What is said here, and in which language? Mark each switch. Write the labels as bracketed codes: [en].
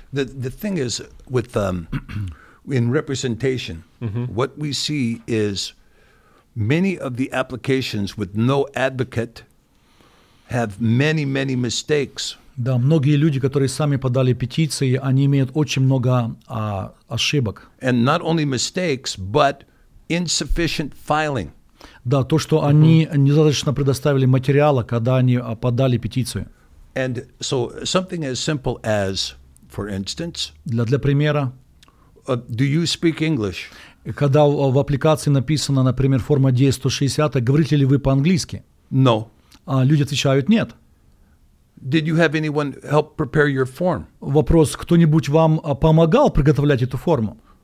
[en] The thing is, with in representation, what we see is many of the applications with no advocate have many mistakes. [ru] Да, многие люди, которые сами подали петиции, они имеют очень много ошибок. [en] And not only mistakes, but insufficient filing. [ru] Да, то, что они недостаточно предоставили материала, когда они подали петицию. [en] And so something as simple as, for instance, [ru] для примера, [en] do you speak English? [ru] Когда в аппликации написано, например, форма D-160, говорите ли вы по-английски? [en] No. [ru] А люди отвечают нет. [en] Did you have anyone help prepare your form? [ru] Вопрос, кто-нибудь вам помогал приготовлять эту форму?